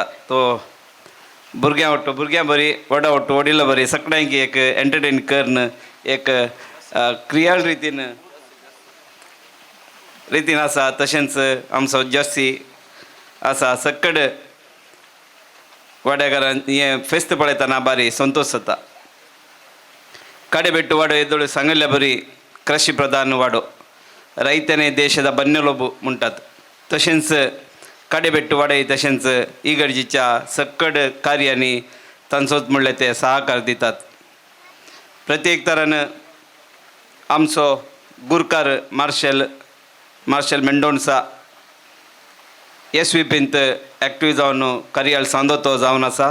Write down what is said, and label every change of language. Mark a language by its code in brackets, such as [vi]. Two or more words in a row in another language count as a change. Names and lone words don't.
[kok] तो भुरग्यां वाटो भुरग्यां बरी, व्हडा वाटो वडिलां बरी, सगळ्यांक एक एंटरटेन करन एक क्रियाळ रितीन आसा. तशेंच आमचो जस्सी आसा. सकड वाड्याघरान हें फेस्त पळयतना बारी संतोश जाता. ಕಡೆಬೆಟ್ಟು ವಾಡೋ ಎದುಳು ಸಂಗಲ್ಯ ಬರಿ ಕೃಷಿ ಪ್ರಧಾನ ವಾಡೋ [kn] ರೈತನೇ ದೇಶದ ಬನ್ನೆಲುಬು [kok] ಮುಂಟಾत. तशेंच कडेबेट्टू वाडय तशेंच इगर्जीच्या सक्कड कार्यांनी तांचोच म्हणले ते सहकार दितात. प्रत्येक तरान आमचो गुरकार मार्शल मेंडोन्सा SVPंत एक्टिव्ह जावन कार्याळ सांदोतो जावन आसा.